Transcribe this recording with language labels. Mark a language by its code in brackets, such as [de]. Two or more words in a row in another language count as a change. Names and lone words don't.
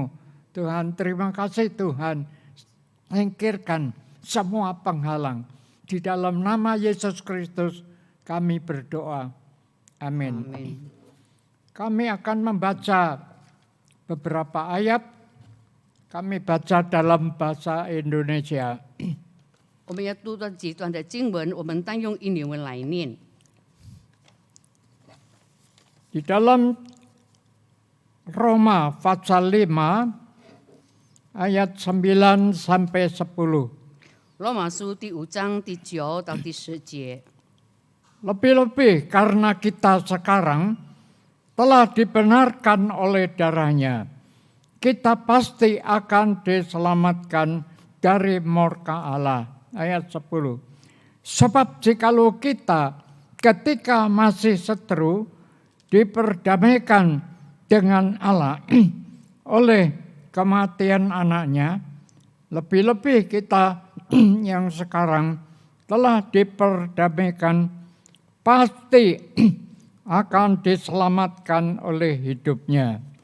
[id] Tuhan, terima kasih Tuhan, singkirkan semua penghalang. Di dalam nama Yesus Kristus kami berdoa. Amin. Kami akan membaca beberapa ayat. Kami baca dalam bahasa Indonesia. [zh] 我们要读到几段的经文，我们单用印尼文来念。 [id] Di dalam Roma pasal 5 ayat 9 sampai 10. [zh] 罗马书第5章第9到第10节。 [id] Lebih-lebih karena kita sekarang telah dibenarkan oleh darahnya, kita pasti akan diselamatkan dari murka Allah. Ayat 10. Sebab jikalau kita ketika masih seteru diperdamaikan dengan Allah oleh kematian anaknya, lebih-lebih kita yang sekarang telah diperdamaikan pasti akan diselamatkan oleh hidupnya.